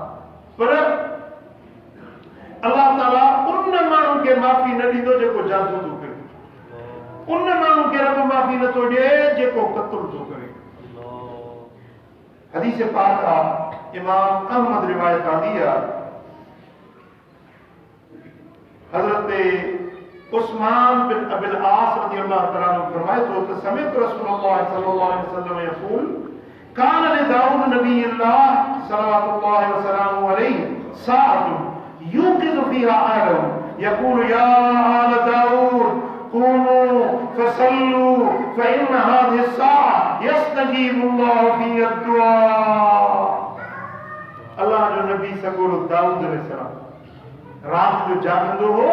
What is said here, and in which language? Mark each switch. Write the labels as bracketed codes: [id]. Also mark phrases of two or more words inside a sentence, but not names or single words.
[sd] पर अल्लाह ताला उन माण्हू खे माफ़ी न ॾींदो जेको जादू थो करे, उन माण्हू खे रब माफ़ी नथो ॾिए जेको क़त्ल थो करे। हदीस पाक आहे, इमाम अहमद रिवायत आंदी आहे, हज़रत उस्मान बिन [ar] أبي العاص رضي الله تعالى عنه [sd] फरमाए तो त [ar] سمعت رسول الله صلى الله عليه وسلم يقول كان لداود نبي الله صلى الله وسلم عليه ساعة يوقظ فيها أهله يقول يا آل داود قوموا فصلوا فإن هذه الساعة يستجيب الله فيها الدعاء. [sd] अल्लाह जो नबी सगोरो दाऊद अलैहिस्सलाम रात जो जागंदो हो।